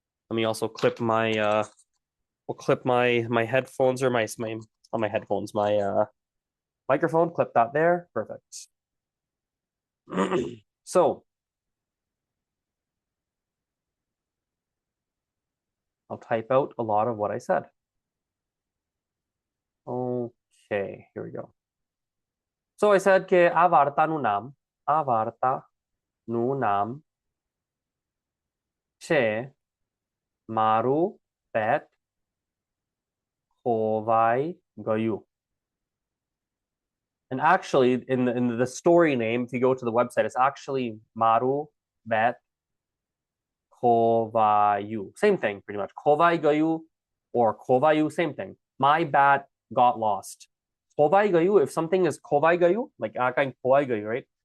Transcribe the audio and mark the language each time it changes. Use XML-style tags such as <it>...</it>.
<en>Let me also clip my we'll clip my headphones or my on my headphones, my microphone, clip that there. Perfect. So I'll type out a lot of what I said. Okay, here we go. So I said</en> <gu>કે આ વાર્તાનું નામ છે મારું પેટ ખોવાઈ ગયું.</gu> <en>And actually, in the story name, if you go to the website, it's actually Maru Bet Kovayu. Same thing, pretty much. Kovai Gayu or Kovayu, same thing. My bat got lost. Kovai Gayu, if something is Kovai Gayu, like Akai Kovai Gayu, right?</en>